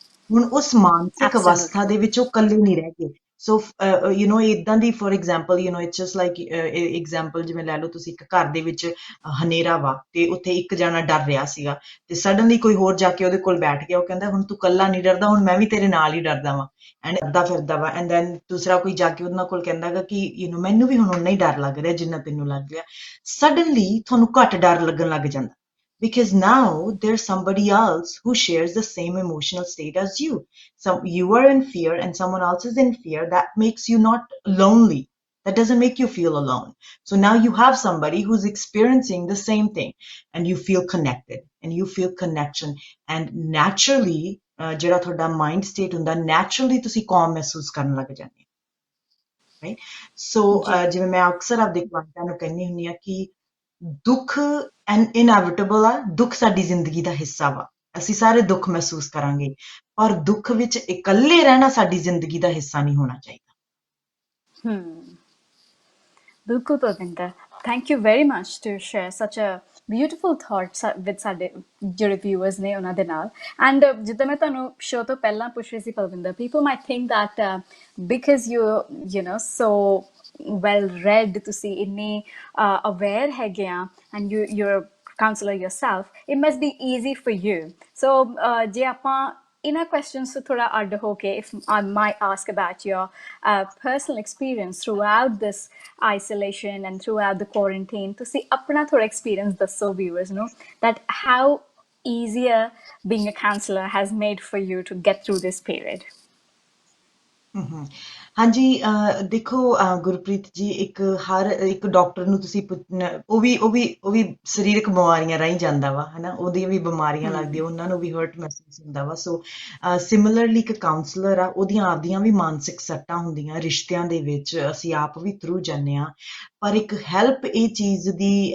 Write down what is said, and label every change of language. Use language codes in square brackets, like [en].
[pa] ਹੁਣ ਉਸ ਮਾਨਸਿਕ ਅਵਸਥਾ ਦੇ ਵਿੱਚ ਉਹ ਇਕੱਲੇ ਨਹੀਂ ਰਹਿ ਗਏ। ਸੋ ਇਦਾਂ ਦੀ, [en] for example, it's just like example [pa] ਜਿਵੇਂ ਲੈ ਲਓ ਤੁਸੀਂ, ਇੱਕ ਘਰ ਦੇ ਵਿੱਚ ਹਨੇਰਾ ਵਾ ਤੇ ਉੱਥੇ ਇੱਕ ਜਾਣਾ ਡਰ ਰਿਹਾ ਸੀਗਾ, ਤੇ ਸਡਨਲੀ ਕੋਈ ਹੋਰ ਜਾ ਕੇ ਉਹਦੇ ਕੋਲ ਬੈਠ ਗਿਆ, ਉਹ ਕਹਿੰਦਾ ਹੁਣ ਤੂੰ ਇਕੱਲਾ ਨਹੀਂ ਡਰਦਾ, ਹੁਣ ਮੈਂ ਵੀ ਤੇਰੇ ਨਾਲ ਹੀ ਡਰਦਾ ਵਾਂ, ਐਂਡ ਡਰਦਾ ਫਿਰਦਾ ਵਾ। ਐਂਡ ਦੈਨ ਦੂਸਰਾ ਕੋਈ ਜਾ ਕੇ ਉਹਨਾਂ ਕੋਲ ਕਹਿੰਦਾ ਗਾ ਕਿ ਮੈਨੂੰ ਵੀ ਹੁਣ ਓਨਾ ਹੀ ਡਰ ਲੱਗ ਰਿਹਾ ਜਿੰਨਾ ਤੈਨੂੰ ਲੱਗ ਰਿਹਾ। ਸਡਨਲੀ ਤੁਹਾਨੂੰ ਘੱਟ ਡਰ ਲੱਗਣ ਲੱਗ ਜਾਂਦਾ, [en] because now there's somebody else who shares the same emotional state as you. So you are in fear and someone else is in fear. That makes you not lonely. That doesn't make you feel alone. So now you have somebody who's experiencing the same thing, and you feel connected and you feel connection. And naturally, [pa] ਜਿਹੜਾ ਤੁਹਾਡਾ mind state ਹੁੰਦਾ, naturally ਤੁਸੀਂ ਕਾਮ ਮਹਿਸੂਸ ਕਰਨ ਲੱਗ ਜਾਂਦੇ ਹੋ, ਰਾਈਟ? ਸੋ ਜਿਵੇਂ ਮੈਂ ਅਕਸਰ ਆਪਦੇ ਕਲਾਇੰਟਾਂ ਨੂੰ ਕਹਿੰਦੀ ਹੁੰਦੀ ਆ ਕਿ ਦੁੱਖ ਇਨਐਵਿਟੇਬਲ ਆ, ਦੁੱਖ ਸਾਡੀ ਜ਼ਿੰਦਗੀ ਦਾ ਹਿੱਸਾ ਵਾ, ਅਸੀਂ ਸਾਰੇ ਦੁੱਖ ਮਹਿਸੂਸ ਕਰਾਂਗੇ, ਪਰ ਦੁੱਖ ਵਿੱਚ ਇਕੱਲੇ ਰਹਿਣਾ ਸਾਡੀ ਜ਼ਿੰਦਗੀ ਦਾ ਹਿੱਸਾ ਨਹੀਂ ਹੋਣਾ ਚਾਹੀਦਾ। [en] ਬਿਲਕੁਲ Parvinder, thank you very much to share such a beautiful thoughts with [pa] ਸਾਡੇ ਜਿਹੜੇ ਵਿਊਅਰਸ ਨੇ ਉਹਨਾਂ ਦੇ ਨਾਲ। ਐਂਡ ਜਿੱਦਾਂ ਮੈਂ ਤੁਹਾਨੂੰ ਸ਼ੋਅ ਤੋਂ ਪਹਿਲਾਂ ਪੁੱਛ ਰਹੀ ਸੀ Parvinder, [en] people might think that because you know so well read, [pa] ਤੁਸੀਂ ਇੰਨੇ ਅਵੇਅਰ ਹੈਗੇ ਆ, [en] And you're counselor yourself, it must be easy for you. So [pa] ਜੇ ਆਪਾਂ ਇਹਨਾਂ [en] questions [pa] ਤੋਂ ਥੋੜਾ ਅੱਡ ਹੋ ਕੇ, [en] if I might ask about your personal experience throughout this isolation and throughout the quarantine, [pa] ਤੁਸੀਂ ਆਪਣਾ ਥੋੜਾ [en] experience [pa] ਦੱਸੋ [en] viewers ਨੂੰ, that how easier being a counselor has made for you to get through this period. [pa] ਹਾਂਜੀ ਦੇਖੋ ਗੁਰਪ੍ਰੀਤ ਜੀ ਹਰ ਇੱਕ doctor ਨੂੰ ਤੁਸੀਂ ਉਹ ਵੀ ਸਰੀਰਕ ਬਿਮਾਰੀਆਂ ਰਾਹੀਂ ਜਾਂਦਾ ਵਾ ਹਨਾ ਉਹਦੀਆਂ ਵੀ ਬਿਮਾਰੀਆਂ ਲੱਗਦੀਆਂ ਉਹਨਾਂ ਨੂੰ ਵੀ ਹਰਟ ਮਹਿਸੂਸ ਹੁੰਦਾ ਵਾ ਸੋ ਸਿਮਿਲਰਲੀ ਇੱਕ ਕਾਉਂਸਲਰ ਆ ਉਹਦੀਆਂ ਆਪਦੀਆਂ ਵੀ ਮਾਨਸਿਕ ਸੱਟਾਂ ਹੁੰਦੀਆਂ ਰਿਸ਼ਤਿਆਂ ਦੇ ਵਿੱਚ ਅਸੀਂ ਆਪ ਵੀ ਥਰੂ ਜਾਂਦੇ ਆ ਪਰ ਇੱਕ ਹੈਲਪ ਇਹ ਚੀਜ਼ ਦੀ